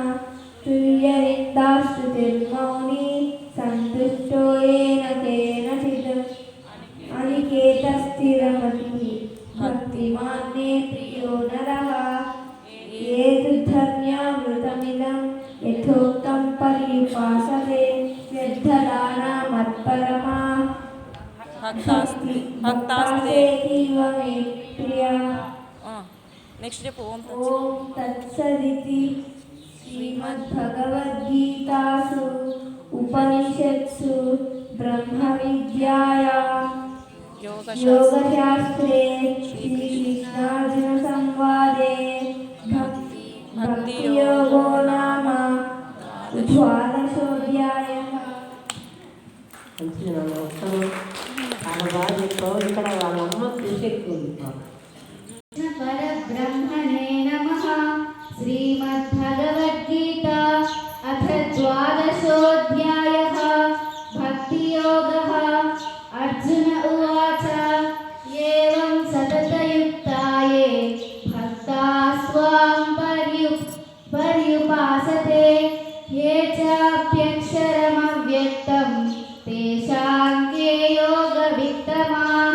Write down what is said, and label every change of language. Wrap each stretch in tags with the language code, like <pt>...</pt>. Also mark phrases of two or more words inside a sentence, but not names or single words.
<sa>तुल्यनिन्दास्तुतिर्मौनी सन्तुष्टो येन केनचित् अनिकेतस्थिरमतिः भक्तिमान् मे प्रियो नरः ये तु धन्यामृतमिदं यथोक्तं पर्युपासते श्रद्धदाना मत्परमा भक्तास्तेतीव मे प्रिया</sa> <te>నెక్స్ట్ చెప్పు ఓం</te> <sa>ఓం తత్సదితి శ్రీమద్భగవద్గీతాసు ఉపనిషత్సు బ్రహ్మవిద్యాయాం योगशास्त्रे श्रीकृष्णार्जुन संवादे भक्तियोगो नाम द्वादशोऽध्यायः</sa> <te>మంచిది నాన్న వస్తాను చాలా బాగా చెప్పావు ఇక్కడ వాళ్ళ అమ్మ కృషి ఎక్కువ ఉంది</te> <sa>परब्रह्मणे नमः। श्रीमद्भगवद्गीता अथ द्वादशोऽध्यायः भक्तियोगः। अर्जुन उवाच एवं सततयुक्ता ये भक्ता स्वां पर्युपासते ये चाप्यक्षरमव्यक्तं तेषां के योगवित्तमाः।</sa>